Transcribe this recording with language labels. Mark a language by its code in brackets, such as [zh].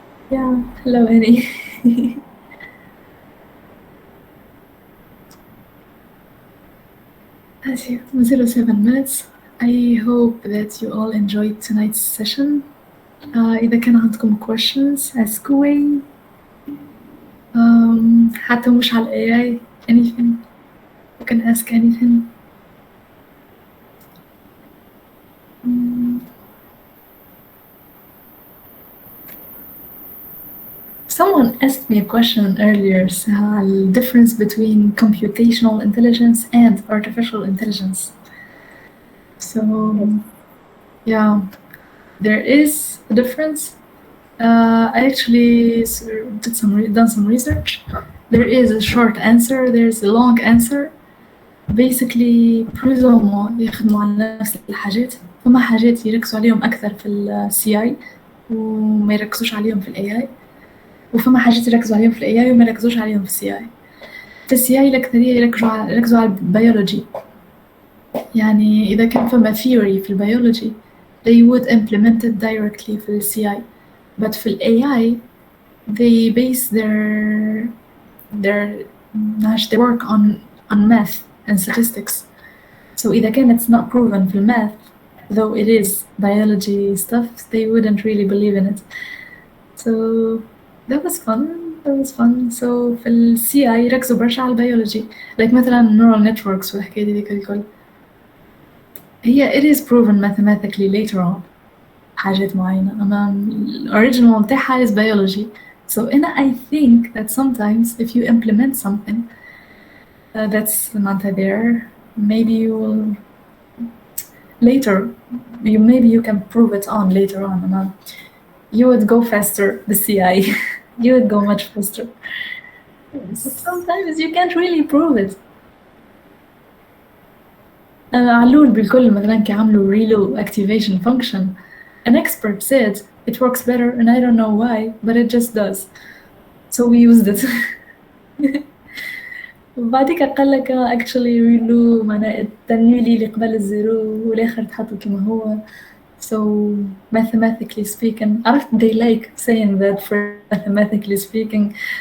[en] Yeah, hello Annie. As you 07 minutes. I hope that you all enjoyed tonight's session. [ar] إذا كان عندكم questions [en] ask away. [ar] حتى مش على AI, anything. [en] You can ask anything. Someone asked me a question earlier, the difference between computational intelligence and artificial intelligence. So, yeah, there is a difference. I actually done some research. There is a short answer, there's a long answer. Basically, [fr] plus ou moins [ar] يخدموا على نفس الحاجات. فما حاجات يركزوا عليهم أكثر في ال CI وما يركزوش عليهم في ال AI. وفما حاجات يركزوا عليهم في ال AI وما يركزوش عليهم في ال CI. في ال CI الأكثرية يركزوا على البيولوجي. يعني إذا كان فما theory في البيولوجي [en] they would implement it directly [ar] في ال CI. [en] But في ال AI they base their work on math and statistics. So [ar] إذا كان [en] it's not proven في math, though it is biology stuff, they wouldn't really believe in it. So that was fun. [ar] So في ال CI يركزوا برشا على البيولوجي. Like مثلا neural networks والحكاية دي الكل. [en] هي it is proven mathematically later on [ar] حاجات معينة. [en] أما ال original متاعها is biology. So I think that sometimes if you implement something that's not there, maybe you will later, maybe you can prove it on later on. You would go faster, the CI. You would go much faster. Sometimes you can't really prove it. [ar] علول بالكل مثلا كعملوا relo activation function. [en] An expert said it works better and I don't know why, but it just does. So we used it. [ar] وبعديك قال لك actually relo معناه التنويل اللي قبل الزيرو والآخر تحطه كما هو. [en] So mathematically speaking, [ar] عرفت [en] they like saying that for mathematically speaking.